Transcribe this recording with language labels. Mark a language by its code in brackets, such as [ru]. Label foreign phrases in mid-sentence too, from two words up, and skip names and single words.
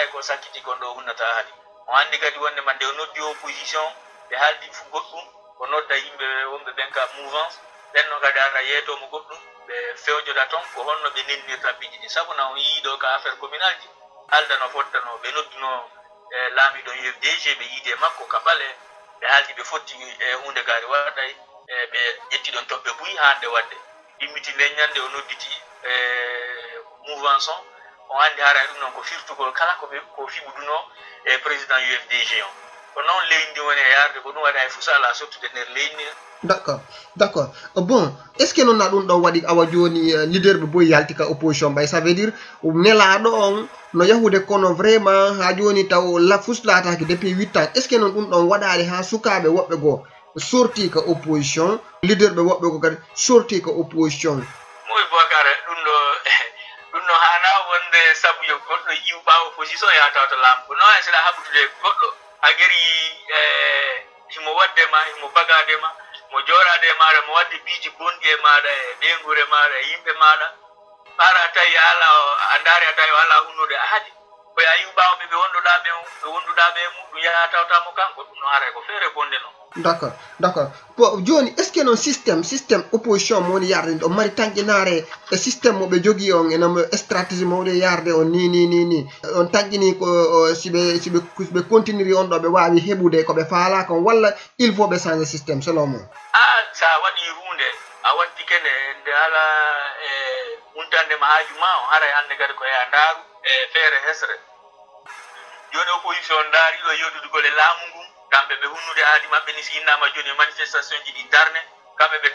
[ff] ko sakkiti kon ɗo hunnata ahadi o anndi kadi wondema nde o noddi opposition ɓe haaldi fu goɗɗum o nodda yimɓe wonɓe ɓen ka mouvance ɓenno kadi ara yeetomo goɗɗum ɓe fewjoda toon ko honno ɓe nennirta piiji ɗi sabu na o yiiɗo ka [fr] affaire communal [ff] ji halda no fottano ɓe nodduno laamiɗo UFDG ɓe yiide makko ka ɓale ɓe haaldi ɓe fotti e hunde kaari waɗay ɓe ƴetti ɗon toɓɓe buyi hande wadde immiti leññande o nodditi mouvance on anndi hara ɗum noon ko firtugol kala ko fiɓuduno e président UFDG on ko noon leydi ndi woni e yarde ko ɗum waɗa e fusala sottude nder leydi [fr] d'accord bon est ce que [ff] noon na ɗum ɗon waɗi awa joni leader ɓe boyi yalti ka opposition ɓay [fr] ça veut dire [ff] nelaɗo on no yahude kono vraiment ha joni taw fuslataki [fr] depuis 8 ans est ce que [ff] noon ɗum ɗon waɗali ha sukaɓe woɓɓe goo sorti ka opposition leader ɓe woɓɓe ko kadi sorti ka opposition moy bokare ɗum ɗo hana wonde sabu yo goɗɗo yiwɓa opposition ya tawta laamu no e seɗa haɓutude goɗɗo a gari himo waddema himo bagadema mo joorade maɗa mo wadde piiji bonɗi e maɗa e ɓeygure maɗa e yimɓe maɗa para tawi ala a daari a tawi ala hunnude ahadi koye a yiwɓawoɓe ɓe wonduɗaɓe mum ɗum yaha tawtamo kanko ɗum no haray ko feere bonde noon [fr] d'accord bon [ff] joni [fr] est ce que [ff] noon systéme opposition mo woni yarde ɗo mari tanƴinare e systéme moɓe jogui on enamo stratégie mawɗe yarde on ni on tanƴini ko siɓe continue on ɗo ɓe wawi heɓude koɓe faala kon walla [fr] il faut [ff] ɓe [fr] changer systéme [ff] selon mo sa waɗi hunde a watti kene nde ala huntandema haaju ma on haray hande kadi ko ya ndaaru e feere hesre joni opposition ndaari ɗo yewtudugol e laamu ngu kamɓe ɓe hunnude aadi maɓɓe ni si innama joni manifestation ji ɗi darne kamɓe ɓe